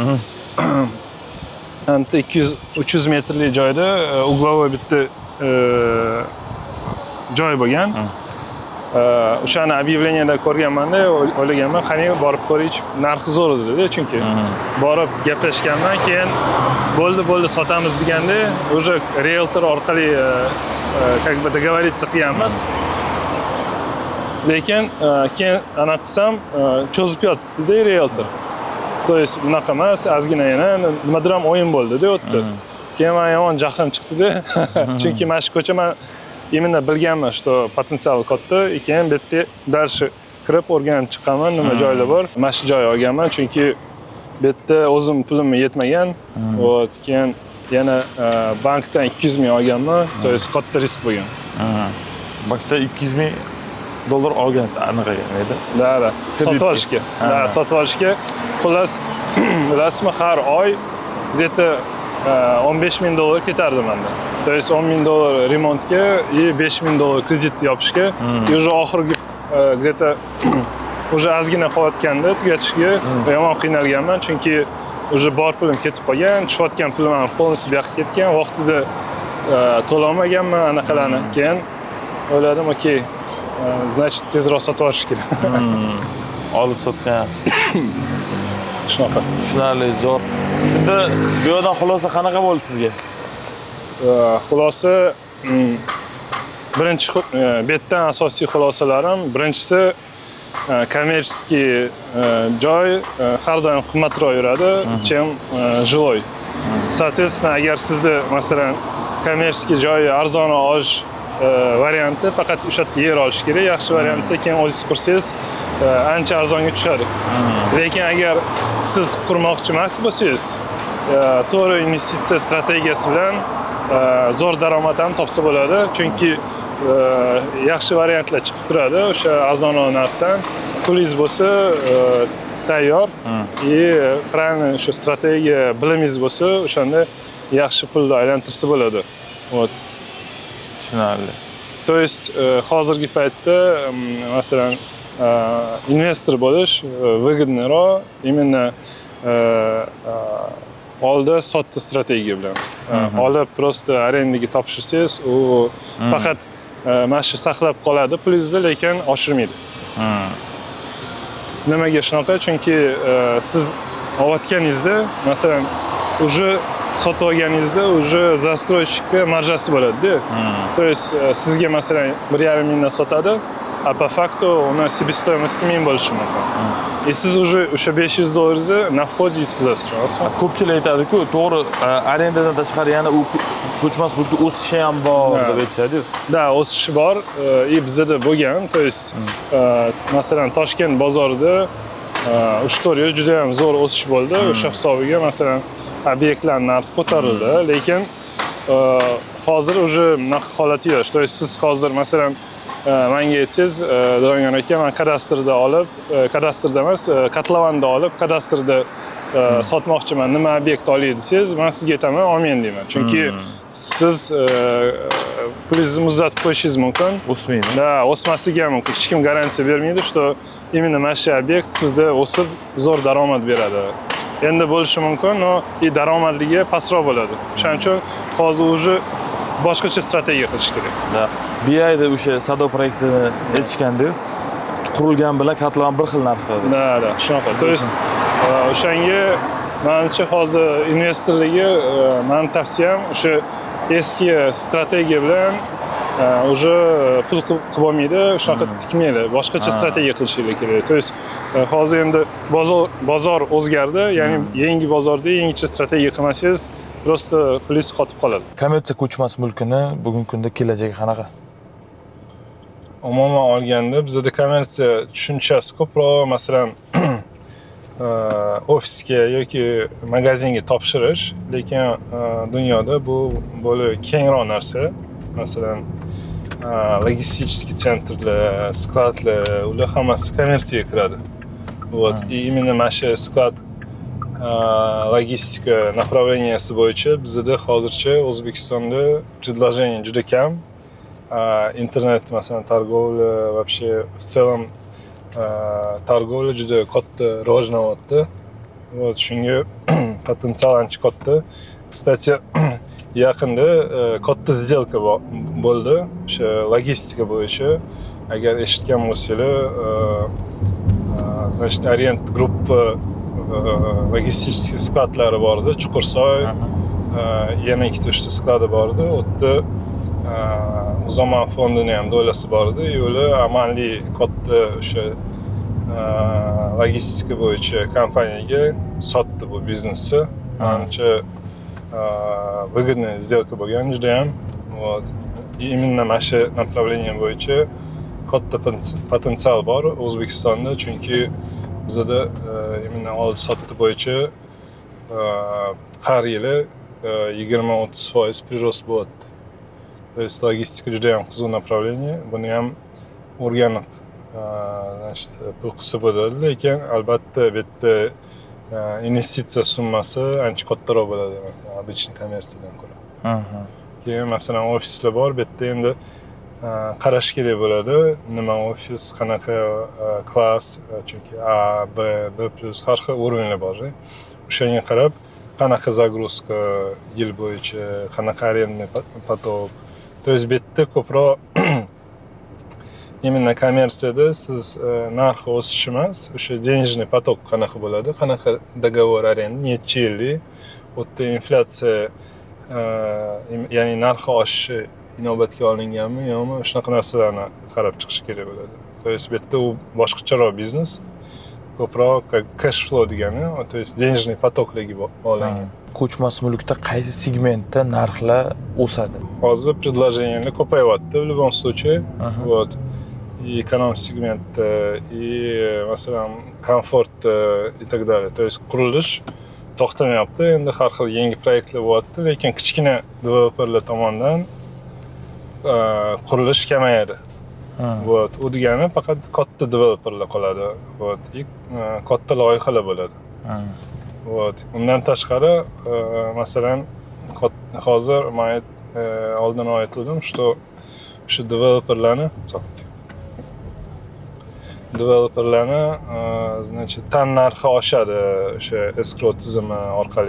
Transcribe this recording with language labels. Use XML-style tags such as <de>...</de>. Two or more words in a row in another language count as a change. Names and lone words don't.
<uz>Anta 200-300 metrlik joyda uglovoy bitta joy bo'lgan. O'shani объявленияda ko'rganman-da, o'ylaganman, qani borib ko'raychi, narxi zo'r edi, chunki borib gaplashganman, keyin bo'ldi sotamiz deganda, уже realtor orqali</uz> <ru>как бы договориться</ru> <uz>qilganmiz. Lekin keyin ana qilsam, cho'zib yotibdi-da realtor.</uz> <ru>То есть</ru> <uz>bunaqa emas, ozgina yana nimadir ham o'yin bo'ldi-da o'tda. Keyin men yomon jahlim chiqdi-da, chunki mana shu ko'cha men именно bilganman, что potensial katta, keyin bu yerda dальше kirib o'rganib chiqaman, nima joylar bor. Mana shu joy olganman, chunki bu yerda o'zim pulim yetmagan. Вот, keyin yana bankdan 200 ming olganman,</uz> <ru>то есть</ru> <uz>katta risk bo'lgan. Bankda 200 ming dollar olgansiz, anaqaga edi? Da, sotib olishga. Da, sotib olishga. Xullas, rasmi har oy где-то 15 ming dollar ketardi menda.</uz> <ru>То есть</ru> <uz>10 ming dollar remontga и 5 ming dollar kredit yopishga.</uz> <ru>И уже</ru> <uz>oxirgi</uz> <ru>где-то уже</ru> <uz>ozgina qolayotganda tugatishga yomon qiynalganman, chunki уже bor pulim ketib qolgan, tushayotgan pulim ham полностью bu yoqqa ketgan, vaqtida to'lamaganman anaqalarni. Keyin o'yladim, okey, значит, tezroq sotib olish kerak. Olib sotgansiz. Shunaqa. Tushunarli, zo'r. Shunda bu yerdan xulosa qanaqa bo'ldi sizga? Xulosa birinchi betdan asosiy xulosalarim, birinchisi kommersiy joy har doim qimmatroq yuradi,</uz> <ru>чем жилой.</ru> <uz>Соответственно, agar sizda masalan kommersiy joyi arzon olish varianti faqat o'sha yerda yer olish kerak. Yaxshi variantda keyin o'zingiz qursangiz ancha arzonga tushadi. Lekin agar siz qurmoqchi emas bo'lsangiz, to'g'ri investitsiya strategiyasi bilan zo'r daromad ham topsa bo'ladi. Chunki yaxshi variantlar chiqib turadi o'sha arzonroq narxdan. Pulingiz bo'lsa tayyor правильно o'sha strategiya bilimingiz bo'lsa, o'shanda yaxshi pulni aylantirsa bo'ladi. Вот. Tushunarli.</uz> <ru>То есть</ru> <uz>hozirgi paytda masalan investor bo'lish выгодныйroq именно oldi sotdi strategiya bilan. Olib просто arendaga topshirsangiz, u faqat mana shu saqlab qoladi pulingizni, lekin oshirmaydi. Nimaga shunaqa? Chunki siz olayotganingizda, masalan, уже sotib olganingizda уже застройщикка marjasi bo'ladi-da.</uz> <ru>То есть</ru> <uz>sizga masalan 1,5 mingdan sotadi,</uz> <ru>a по факту</ru> <uz>uni себестоимости ming bo'lishi mumkin. И siz уже o'sha $500</uz> <ru>на вход</ru> <uz>yutkazasiz, tushunasizmi? Ko'pchilik aytadi-ku, to'g'ri, arendadan tashqari yana u ko'chmas mulkda o'sishi ham bor deb aytishadi-yu. Da, o'sishi bor. И bizda bo'lgan.</uz> <ru>То есть</ru> <uz>masalan Toshkent bozorida 3-4 yil juda ham zo'r o'sish bo'ldi. O'sha hisobiga masalan obyektlar narxi ko'tarildi, lekin hozir уже bunaqa holati yo'q.</uz> <ru>То есть</ru> <uz>siz hozir masalan menga aytsangiz, Do'ngan aka, men kadastrda emas, Katlavanda olib, kadastrda sotmoqchiman, nima obyekt olay desangiz, men sizga aytaman, olmayman deyman. Chunki siz pulingizni muzlatib qo'yishingiz mumkin. O'smaydi. Da, o'smasligi ham mumkin. Hech kim garantiya bermaydi,</uz> <ru>что именно</ru> <uz>mana shu obyekt sizda o'sib zo'r daromad beradi. Endi bo'lishi mumkin,</uz> <ru>но и</ru> <uz>daromadligi pastroq bo'ladi. Shuning uchun hozir уже boshqacha strategiya qilish kerak. Da. BI'da o'sha Sado proyektini aytishganda-yu, qurilgan bilan Katlavan bir xil narxda. Da, shunaqa.</uz> <ru>То есть</ru> <uz>o'shanga menimcha hozir investorlarga men tavsiyam o'sha eski strategiya bilan уже pul qilib olmaydi, shunaqa tikmaydi. Boshqacha strategiya qilishinglar kerak.</uz> <ru>То есть</ru> <uz>hozir endi bozor o'zgardi, ya'ni yangi bozorda yangicha strategiya qilmasangiz, просто pulingiz qotib qoladi. Kommersiya ko'chmas mulkini bugungi kunda kelajagi qanaqa? Umuman olganda bizda kommersiya tushunchasi ko'proq, masalan, ofisga yoki magazinga topshirish, lekin dunyoda bu bo'lib kengroq narsa. Masalan, logistik sentrlar, skladlar, ular hammasi kommersiyaga kiradi.</uz> <ru>Вот. И именно</ru> <uz>mana shu sklad logistika направленияsi bo'yicha bizda hozircha O'zbekistonda предложение juda kam. Internet masalan</uz> <ru>торговля, вообще в целом торговля</ru> <uz>juda katta rivojlanyapti. Вот shunga potensial ancha katta. Kстати, yaqinda katta сделка bo'ldi o'sha logistika bo'yicha. Agar eshitgan bo'lsanglar, значит, Orient Group logistik skladlari bor edi, Chuqursoy, yana ikkita uchta skladi bor edi. U yerda Uzoman fondini ham doilasi bor edi. Ular amalli katta o'sha logistika bo'yicha kompaniyaga sotdi bu biznesni. Menimcha</uz> <ru>выгодная сделка</ru> <uz>bo'lgan juda ham. Вот.</uz> <ru>И именно</ru> <uz>mana shu направление bo'yicha katta potensial bor O'zbekistonda, chunki bizda именно oldi-sotdi bo'yicha har yili 20-30% прирост bo'lyapti.</uz> <ru>То есть</ru> <uz>logistika juda ham qiziq направление. Buni ham o'rganib, значит, pul qilsa bo'ladi, lekin albatta bu yerda investitsiya summasi ancha kattaroq bo'ladi, обычный kommersiyadan ko'ra. Keyin masalan ofislar bor, bu yerda endi qarash kerak bo'ladi. Nima ofis, qanaqa klass, chunki A, B, B+ har xil уровенlar bor. O'shanga qarab qanaqa загрузка yil bo'yicha, qanaqa</uz> <ru>arendный поток. То есть</ru> <uz>bu yerda ko'proq именно kommersiyada siz narxi o'sish emas, o'sha</uz> <ru>денежный поток</ru> <uz>qanaqa bo'ladi, qanaqa договор arenda, necha yillik, u yerda inflyatsiya, ya'ni narxi oshishi inobatga olinganmi yo'qmi, shunaqa narsalarni qarab chiqish kerak bo'ladi.</uz> <ru>То есть</ru> <uz>bu yerda u boshqacharoq biznes, ko'proq</uz> <en>cash flow</en> <uz>degani,</uz> <ru>то есть денежный</ru> <uz>потокlarga bog'langan. Ko'chmas mulkda qaysi segmentda narxlar o'sadi? Hozir предложениyalar ko'payyapti</uz> <ru>в любом случае. Вот.</ru> <uz>И эконом-сегментda, и masalan komfort</uz> <ru>и так далее. То есть</ru> <uz>qurilish to'xtamayapti. Endi har xil yangi proyektlar bo'lyapti, lekin kichkina developerlar tomonidan qurilish kamayadi. Вот. U degani faqat katta developerlar qoladi.</uz> <ru>Вот. И</ru> <uz>katta loyihalar bo'ladi. Вот. Undan tashqari, masalan, hozir men oldin aytdim, что o'sha developerlarni значит, tan narxi oshadi o'sha escrow tizimi orqali.</uz>